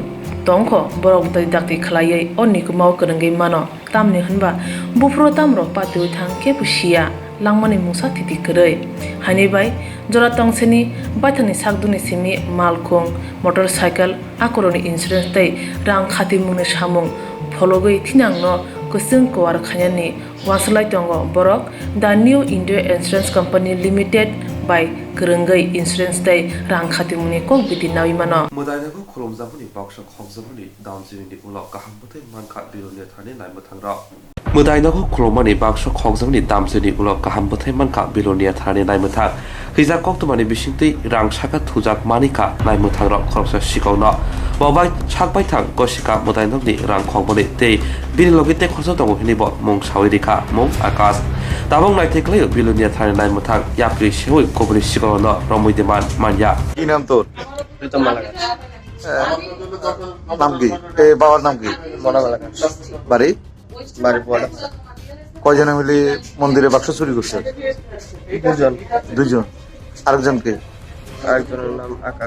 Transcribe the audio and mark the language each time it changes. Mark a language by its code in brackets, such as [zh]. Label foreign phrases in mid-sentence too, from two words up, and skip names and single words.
[trp] tongko borok dai dakti khlaiye onikumau kurungai mano tamni hanba bufro tamro patu thang ke pusia langmani musa titi korei hani bai jora tongseni baithani sakduni simi malkhung motorcycle akoroni insurance tai rang khati mune samung phologoi thinangno kusung kwar khanyani waslai tongo borok the New India Insurance Company Limited by Kurungai Insurance tai rang khati mune kok biti nawi mano mudainago khulomjabuni baksa khomjabuni downstream ulok kahambote mankha birone thane naimutangra mudainago khulomani baksa khomjabuni damjeni ulok kahambote mankha birone thane naimutang hija koktumani bisingtei rang saka thujak manika naimutangra khoroksa sikawna babai sakbai thang kosika mudainogni rang khongboni tei bilogite khorsa tongo hinibo mung sawirika mung akas tabong naitheklai bilonia thane naimutang yapri sewoi kobri sikawna romuideman manya [bn] কি নাম তোর প্রীতম মালাকার নাম কি এ বাবার নাম কি মনা মালাকার বাড়ি বাড়ি পোয়াটা কয়জনে মিলে মন্দিরে বাক্স চুরি করছে দুজন আরেকজনকে আরেকজনের নাম আকাশ